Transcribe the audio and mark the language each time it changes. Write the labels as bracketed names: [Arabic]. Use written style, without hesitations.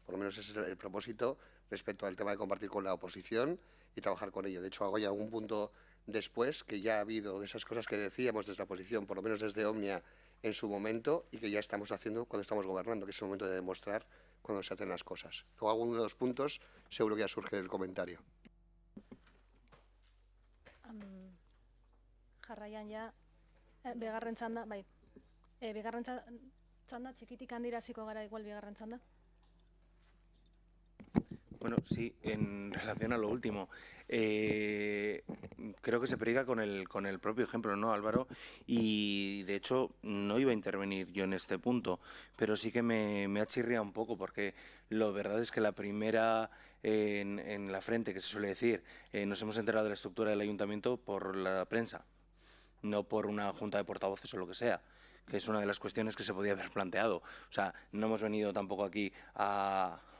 [Spanish] Por lo menos ese es el propósito respecto al tema de compartir con la oposición y trabajar con ello. De hecho, hago ya algún punto después que ya ha habido de esas cosas que decíamos desde la oposición, por lo menos desde Omnia en su momento, y que ya estamos haciendo cuando estamos gobernando, que es el momento de demostrar cuando se hacen las cosas. Luego, alguno de los puntos, seguro que ya surge el comentario. [Basque] Jarraian ja, bigarren txanda, bai, bigarren txanda, txikitik handira hasiko gara igual bigarren txanda. [Spanish] Bueno, sí, en relación a lo último, creo que se predica con el propio ejemplo, ¿no, Álvaro? Y de hecho no iba a intervenir yo en este punto, pero sí que me ha chirriado un poco, porque lo verdad es que la primera en la frente, que se suele decir, nos hemos enterado de la estructura del ayuntamiento por la prensa, no por una junta de portavoces o lo que sea, que es una de las cuestiones que se podía haber planteado. O sea, no hemos venido tampoco aquí a